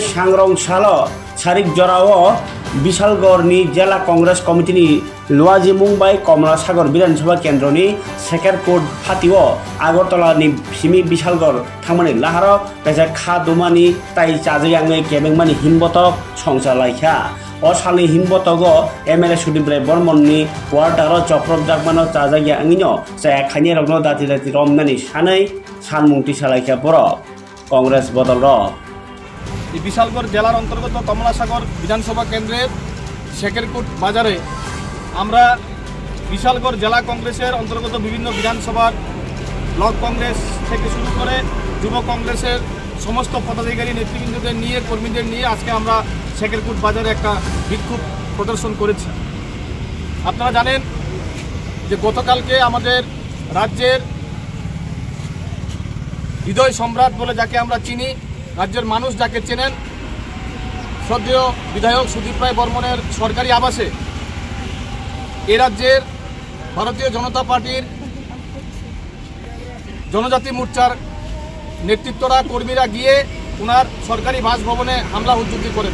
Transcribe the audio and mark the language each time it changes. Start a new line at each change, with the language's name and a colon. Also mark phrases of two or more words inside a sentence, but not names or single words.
Kok Borok: सांग्रं सालो सारिक जराओ विशालगढ़ नि जिला कांग्रेस कमिटी नि लुआजी मुंबाई कमला सागर विधानसभा केंद्र नि सेकेरकोट फातिओ आगरतला नि सिमी विशालगढ़ थांमानि लाहार बेजा खादुमानि ताई चाजागिया अंगै केबेंमानि हिमबतक संसालायखा असालनि हिमबतगो एमएलए सुदीप राय बर्मन नि क्वार्टार चप्रब जागमानो चाजागिया अंगिनो जाय खानि रगनो दाति दाति रमनानि सानै सानमुंति सालायखा बर कांग्रेस बदल र
Bangla: বিশালগড় জেলার অন্তর্গত কমলা সাগর বিধানসভা কেন্দ্রে শেখরকোট বাজারে আমরা বিশালগড় জেলা কংগ্রেসের অন্তর্গত বিভিন্ন বিধানসভা ব্লক কংগ্রেস থেকে শুরু করে যুব কংগ্রেসের সমস্ত পদাধিকারী নেতৃবৃন্দদের নিয়ে কর্মীদের নিয়ে আজকে আমরা শেখরকোট বাজারে একটা বিক্ষোভ প্রদর্শন করেছি। আপনারা জানেন যে গতকালকে আমাদের রাজ্যের হৃদয় সম্রাট বলে যাকে আমরা চিনি, রাজ্যের মানুষ যাকে চেনেন, শ্রদ্ধেয় বিধায়ক সুদীপ রায় বর্মনের সরকারি আবাসে এ রাজ্যের ভারতীয় জনতা পার্টির জনজাতি মোর্চার নেতৃত্বরা কর্মীরা গিয়ে ওনার সরকারি বাসভবনে হামলা উদ্যোগী করেন।